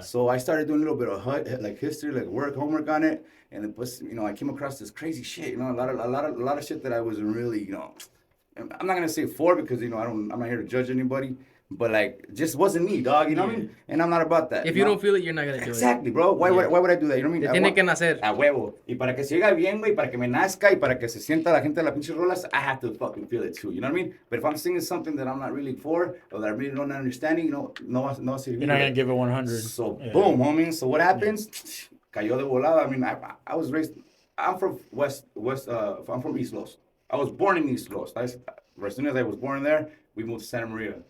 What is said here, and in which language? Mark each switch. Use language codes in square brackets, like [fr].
[en] So I started doing a little bit of like history, like homework on it. And then, you know, I came across this crazy shit, you know, a lot of shit that I wasn't really, you know, I'm not gonna say for because, you know, I'm not here to judge anybody, But like, just wasn't me, dog. You know what I mean? And I'm not about that. If you don't feel it, you're not gonna do it. Exactly, bro. Why would I do that? You know what I mean? [es] Te tiene que nacer. A huevo. Y para que se oiga bien, güey, para que me nazca y para que se sienta la gente de las pinches rolas, [en] I have to fucking feel it too. You know what I mean? But if I'm singing something that I'm not really for or that I really don't understand, you know, no. You're not gonna give it 100. So boom, homie. So what happens? [es] Cayó de volada. [en] I mean, I was raised. I'm from I'm from East Los. I was born in East Los. As soon as I was born there, we moved to Santa Maria.